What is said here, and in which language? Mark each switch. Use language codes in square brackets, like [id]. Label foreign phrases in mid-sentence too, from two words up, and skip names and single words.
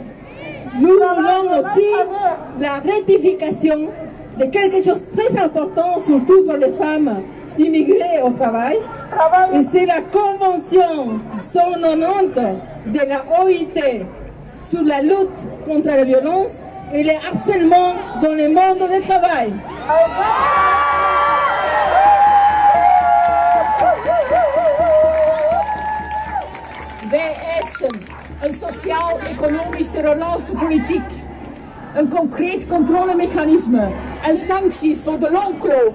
[fr] Nous voulons aussi la ratification de quelque chose de très important, surtout pour les femmes immigrés au travail, et c'est la Convention 190 de la OIT sur la lutte contre la violence et le harcèlement dans le monde du travail. [nl] Wij eisen een sociaal-economische relancepolitiek, een concreet controlemechanisme en sancties voor de loonkloof.